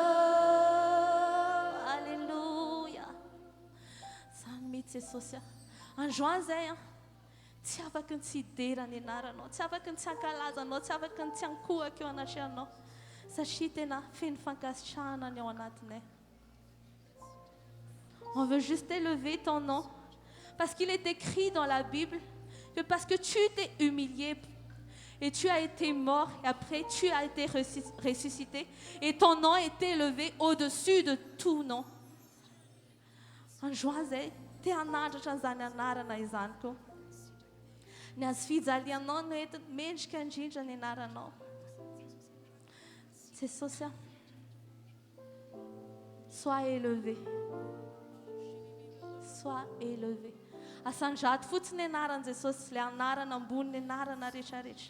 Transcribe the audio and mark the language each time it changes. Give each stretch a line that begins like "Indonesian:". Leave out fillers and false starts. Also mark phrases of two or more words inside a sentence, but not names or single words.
Malagasy: Alléluia. Zany mihitsy Jesosy. Androany zay tsy afaka ny tsy hidera ny anaranao, tsy afaka ny tsy hankalazanao, tsy afaka ny tsy hankohaka eo anatrehanao satria tena feno fankasitrahana ny ao anatinay.
French: On veut juste élever ton nom parce qu'il est écrit dans la Bible que parce que tu t'es humilié et tu as été mort et après tu as été ressuscité et ton nom est élevé au-dessus de tout nom.
Malagasy: Androany zay te hanandratra an'izany anarana izany koa. Ny azo fijalianao no enti mendrika indrindra ny anaranao. Jesosy,
French: sois élevé. Sois élevé.
Malagasy: Asandrato fotsiny anaran Jesosy, ilay anarana ambony anarana rehetrarehetra.